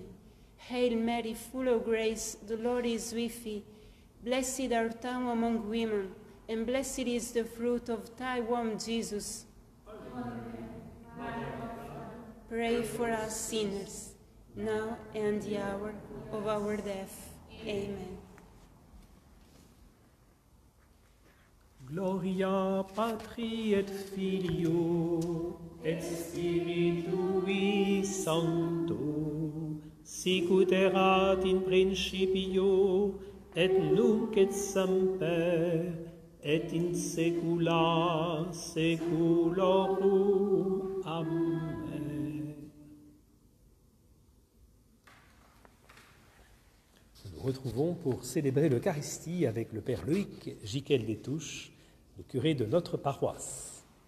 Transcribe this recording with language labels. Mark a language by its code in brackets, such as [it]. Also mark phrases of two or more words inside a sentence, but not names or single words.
[en] Hail Mary, full of grace, the Lord is with thee. Blessed art thou among women, and blessed is the fruit of thy womb, Jesus. Pray for us sinners, now and the hour of our death. Amen. [la] Gloria Patri et Filio et Spiritui Sancto. sicut erat in principio, et nunc et semper, et in saecula saeculorum. Amen. [fr] Nous nous retrouvons pour célébrer l'Eucharistie avec le Père Loïc Giquel des Touches, le curé de notre paroisse.